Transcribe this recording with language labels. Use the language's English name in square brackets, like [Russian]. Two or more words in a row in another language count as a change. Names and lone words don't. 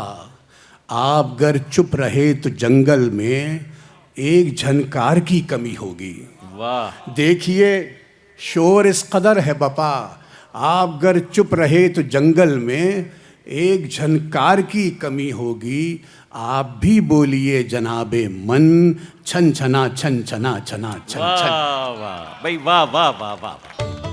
[Urdu] آپ گر چپ رہے تو جنگل میں ایک جھنکار کی کمی ہوگی. واہ. دیکھیے شور اس قدر ہے بپا. آپ گر چپ رہے تو جنگل میں ایک جھنکار کی کمی ہوگی. آپ بھی بولیے جناب من. چھن چھنا چھن چھنا چھنا چھن چھن. واہ واہ بھائی واہ واہ واہ واہ.